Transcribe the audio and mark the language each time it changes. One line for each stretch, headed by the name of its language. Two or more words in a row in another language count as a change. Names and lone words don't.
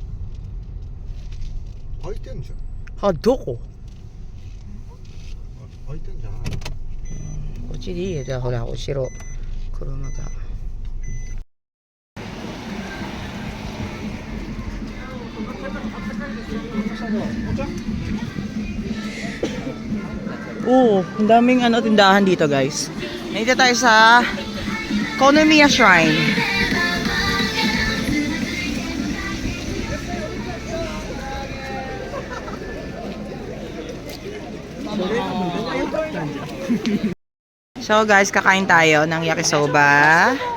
Japanese: 開いてんじゃん。あ、どこ？開いてんじゃない。こっちでいいよ。じゃあほら、後ろ車が。
Filipino: Oh, ang daming tindahan dito, guys. Nandito tayo sa Konomiya Shrine. So guys, kakain tayo ng yakisoba.